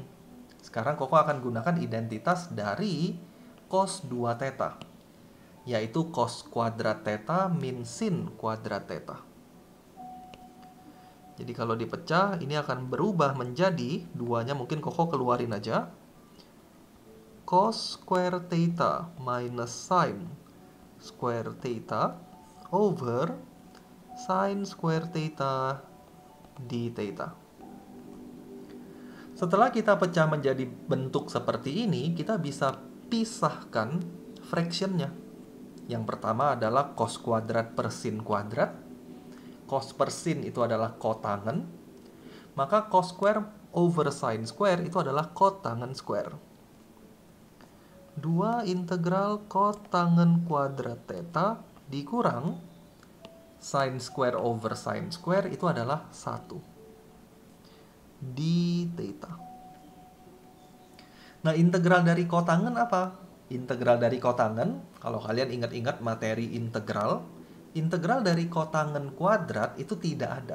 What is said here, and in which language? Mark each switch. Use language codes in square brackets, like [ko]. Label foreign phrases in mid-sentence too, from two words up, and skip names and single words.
[id] Sekarang Koko akan gunakan identitas dari cos 2 theta, yaitu cos kuadrat theta min sin kuadrat theta. Jadi kalau dipecah, ini akan berubah menjadi, duanya mungkin Koko keluarin aja. [en] Cos square theta minus sin square theta over sin square theta d theta. [id] Setelah kita pecah menjadi bentuk seperti ini, kita bisa pisahkan fractionnya. Yang pertama adalah cos kuadrat per sin kuadrat. Cos per sin itu adalah kotangen, maka [en] cos square over sin square [id] itu adalah kotangen square. 2 integral kotangen kuadrat theta dikurang [en] sin square over sin square [id] itu adalah 1 d theta. Nah, integral dari kotangen apa? Integral dari kotangen, kalau kalian ingat-ingat materi integral, integral dari kotangen kuadrat itu tidak ada.